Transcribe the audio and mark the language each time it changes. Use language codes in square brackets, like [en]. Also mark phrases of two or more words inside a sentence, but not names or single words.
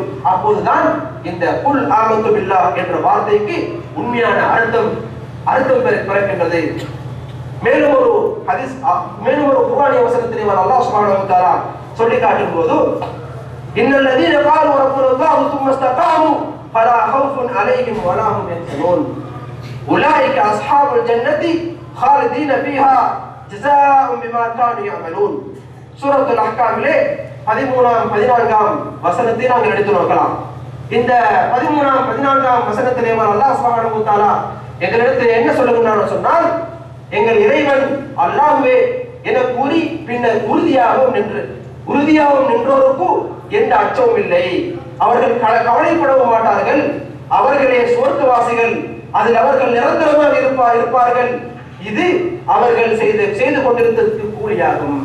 [ta] அப்போதுதான் இந்த [ar] قل آمنت بالله [ta] என்ற வார்த்தைக்கு உண்மையான அர்த்தம் பிறக்கின்றது. மேலும் ஒரு ஹதீஸ், மேலும் ஒரு குர்ஆனிய வசனத்திலே [ar] الله سبحانه وتعالى [ta] சொல்லி காட்டும் போது [ar] إن الذين قالوا ربنا الله ثم استقاموا فلا خوف عليهم ولا هم يحزنون اولئك اصحاب الجنه خالدين فيها جزاء بما كانوا يعملون. [ta] சூரத்துல் அஹ்காமிலே 13ஆம் 14ஆம் வசனத்தை நாங்கள் எடுத்து நோக்கலாம். இந்த 13ஆம் 14ஆம் வசனத்திலே [ar] الله سبحانه وتعالى [ta] எங்களிடத்தில் என்ன சொல்லுகிறார் சொன்னால், எங்கள் இறைவன் அல்லாஹ்வே என கூறி பின்னர் உறுதியாகவும் நின்றோருக்கு எந்த அச்சமும் இல்லை, அவர்கள் கவலைப்படவும் மாட்டார்கள், அவர்களே சுவர்க்கவாசிகள், அதில் அவர்கள் நிரந்தரமாக இருப்பார்கள், இது அவர்கள் செய்து கொண்டிருந்ததற்கு கூலியாகும்.